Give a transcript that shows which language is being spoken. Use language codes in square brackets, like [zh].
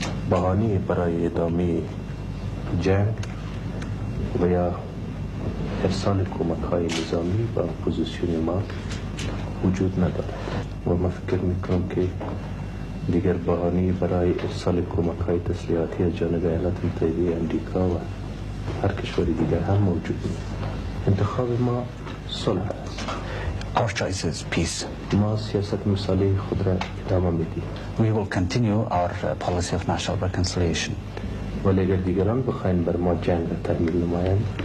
[fa] بهانه برای ادامه جنگ و یا ارسال کمک‌های نظامی و اپوزیسیون ما وجود ندارد و من فکر میکنم که دیگر بهانه برای ارسال کمک‌های تسلیحاتی از جانب ایالات متحده امریکا و هر کشوری دیگر هم موجود نیست. انتخاب ما صلح است. [en] Our choice is peace. [fa] ما سیاست مثالی خود را ادامه میدیم. [en] We will continue our policy of national reconciliation. [fa] ولی اگر دیگران بخواین بر ما جنگ را تحمیل نمایند